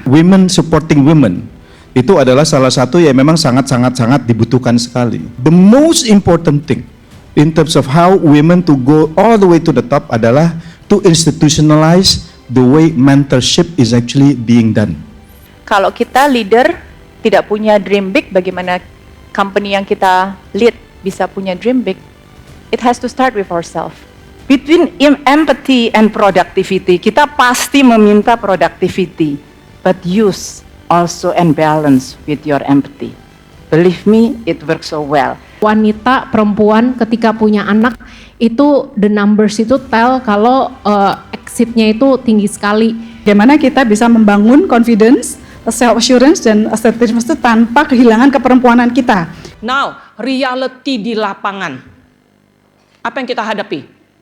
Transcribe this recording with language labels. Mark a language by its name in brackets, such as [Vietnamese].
[English] Women supporting women [Indonesian] itu adalah salah satu yang memang sangat dibutuhkan sekali. [English] The most important thing in terms of how women to go all the way to the top [Indonesian] adalah [English] to institutionalize the way mentorship is actually being done. [Indonesian] Kalau kita leader tidak punya [English] dream big, [Indonesian] bagaimana company yang kita lead bisa punya dream big? [English] It has to start with ourselves. Between empathy and productivity, [Indonesian] kita pasti meminta [English] productivity, but use also and balance with your empathy. Believe me, it works so well. [Indonesian] Wanita, perempuan ketika punya anak itu [English] the numbers [Indonesian] itu tell kalau exitnya itu tinggi sekali. Bagaimana kita bisa membangun confidence, self assurance dan assertiveness itu tanpa kehilangan keperempuanan kita. Now, reality di lapangan. Apa yang kita hadapi?